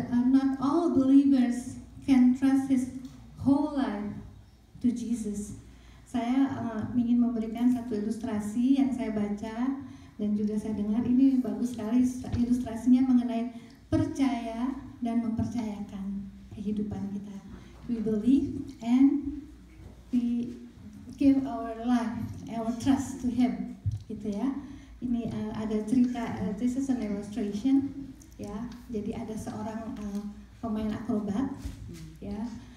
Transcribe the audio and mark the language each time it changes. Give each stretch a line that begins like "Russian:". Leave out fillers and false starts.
English: Not all believers can trust his whole life to Jesus.
Indonesian: Saya ingin memberikan satu ilustrasi yang saya baca dan juga saya dengar, ini bagus sekali ilustrasinya mengenai percaya dan mempercayakan kehidupan kita.
English: We believe and we give our life, our trust to Him, gitu ya.
Indonesian: Ini ada cerita,
English: this is an illustration,
Indonesian: ya. Jadi ada seorang pemain akrobat, ya.